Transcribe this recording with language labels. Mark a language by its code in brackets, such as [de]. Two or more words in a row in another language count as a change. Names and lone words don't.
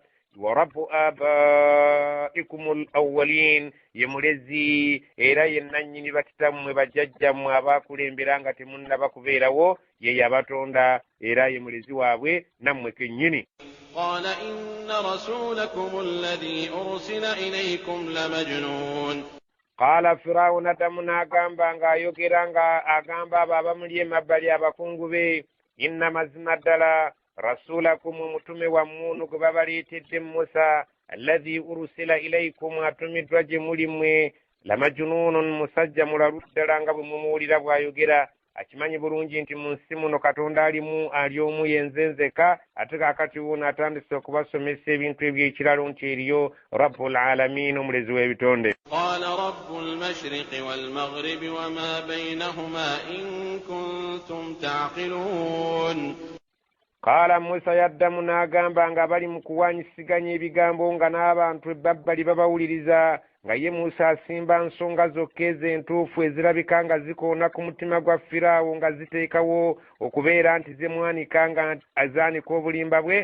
[ar] ورب آبائكم الأولين, [lg] ye mulezi era ye nannyini bakitammwe bajjajjammwe abaakulembera nga temunnaba kubeerawo, ye yabatonda era ye mulezi waabwe nammwe kennyini. [ar] قال إن رسولكم الذي أرسل إليكم لمجنون. قال فرعون [lg] ddamu n'agamba ng'ayogera nga agamba abo abamuli emabbali abakungu be, inna mazima ddala rasulakum omutume wammwe ono gwe babaleetedde Musa [ar] الذي أرسل إليكم [lg] atumiddwa gye muli mmwe lamajnunun musajja mulalu ddala nga bwe mumuwulira bw'ayogera. Akimanyi bulungi nti mu nsi muno katonda ali omu yenze nzeka, ate kaakati wuno atandise okubasomesa ebintu eby'ekiralo nti eriyo [ar] رب العالمين [lg] omulezi w'ebitonde. [ar] قال رب المشرق والمغرب وما بينهما إن كنتم تعقلون. [lg] Qala Musa yaddamu n'agamba nga bali mu kuwanyisiganya ebigambo nga n'abantu ebabbali babawuliriza, nga ye Musa asimba nsonga zokka ez'entuufu ezirabika nga zikoona ku mutima gwa Firaawo nga ziteekawo okubeera nti ze mwanika nga azaanika obulimba bwe.